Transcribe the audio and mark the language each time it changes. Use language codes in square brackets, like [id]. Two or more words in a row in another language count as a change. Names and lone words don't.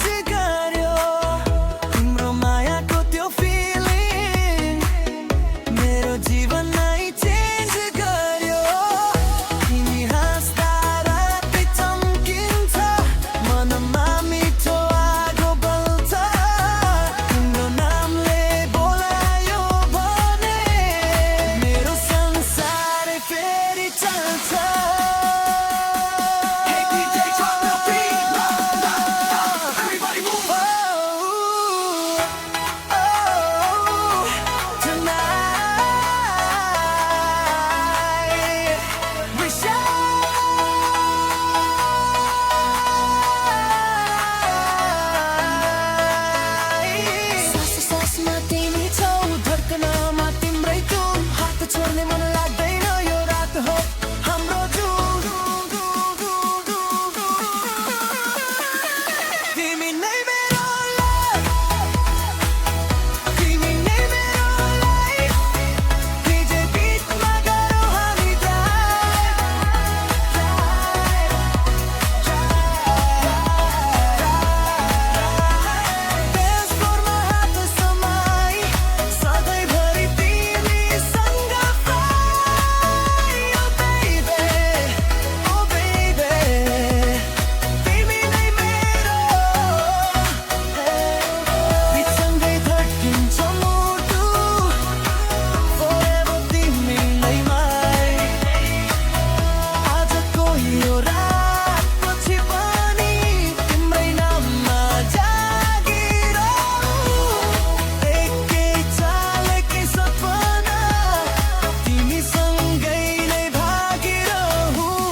[ne] गर्यो तिम्रो मायाको त्यो फिलिङ मेरो जीवन नै चेन्ज गर्यो तिमी हाँस्दा राति चम्किन्छ मनमा मिठो आगो बल्छ तिम्रो नामले बोलायो भने मेरो संसारै फेरि चल्छ [en] Hey DJ, drop the beat. Everybody move. Tonight we shine. [ne] सासमा तिमी छौ धड्कनमा तिम्रै धुन हात छोड्ने मन लाग्दैन यो रात हो हाम्रो जुन तिमी नै मेरो तिमी नै मेरो DJ बिटमा गरौँ हामी डान्स फ्लोरमा हात समाई सधैँभरि तिमीसँग [en] fly oh baby [ne] तिमी नै मेरो बिचसँगै धड्किन्छ मुटु forever तिमीलैमै आजको यो रातपछि पनि तिम्रै नाममा जागिरहूँ एकै चाल एकै सपना तिमीसँगै नै भागिरहूँ